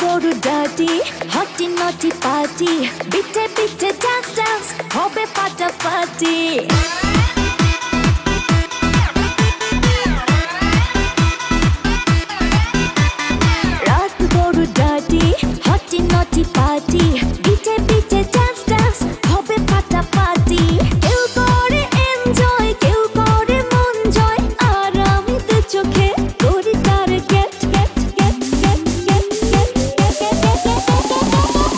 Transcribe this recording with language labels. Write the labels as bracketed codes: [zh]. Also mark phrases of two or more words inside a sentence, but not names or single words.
[en] dirty, hotty naughty party, [de] bitte bitte [en] dance dance, [bn] hobe ফাটাফাটি। রাত বড় [en] dirty, hotty naughty party, [de] bitte bitte [en] dance dance, [bn] hobe ফাটাফাটি। কেউ করে enjoy, কেউ করে মন জয়, আর আমি দু চোখে করি তার [en] get get get get get get get get।